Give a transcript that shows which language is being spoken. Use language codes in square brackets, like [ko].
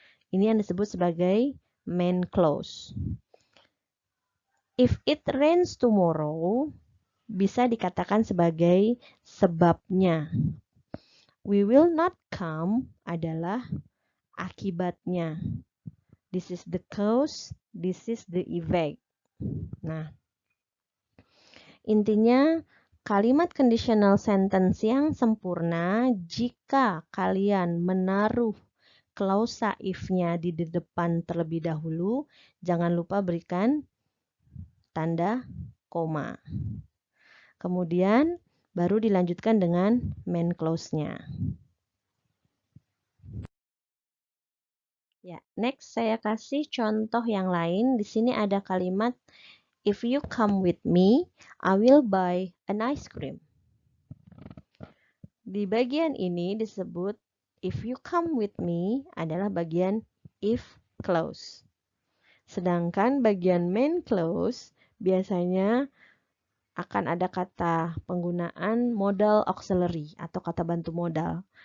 [id] Ini yang disebut sebagai main clause. [en] If it rains tomorrow, [id] bisa dikatakan sebagai sebabnya. [en] We will not come [id] adalah akibatnya. [en] This is the cause, this is the effect. [id] Nah, intinya kalimat conditional sentence yang sempurna jika kalian menaruh klausa if-nya di depan terlebih dahulu, jangan lupa berikan tanda koma. Kemudian baru dilanjutkan dengan main clause-nya. Ya, next saya kasih contoh yang lain. Di sini ada kalimat [en] if you come with me, I will buy an ice cream. [id] Di bagian ini disebut [en] if you come with me [id] adalah bagian [en] if clause. [id] Sedangkan bagian main clause biasanya akan ada kata penggunaan modal auxiliary atau kata bantu modal.